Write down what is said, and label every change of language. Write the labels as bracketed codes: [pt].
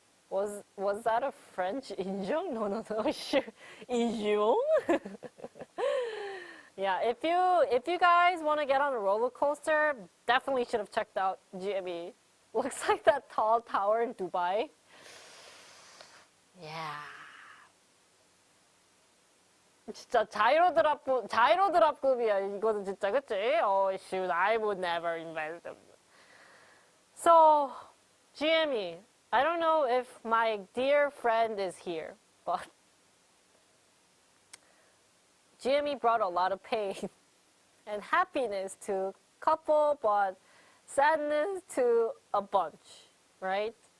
[en] Was that a French 인정? No, sure. 인정? Yeah, if you guys want to get on a roller coaster, definitely should have checked out GME. Looks like that tall tower in Dubai. Yeah. [ko] 진짜 자이로드랍급이야. 이거는 진짜, 그치? [en] Oh, shoot, I would never invest them. So, GME. I don't know if my dear friend is here, but GME brought a lot of pain and happiness to a couple, but sadness to a bunch, right?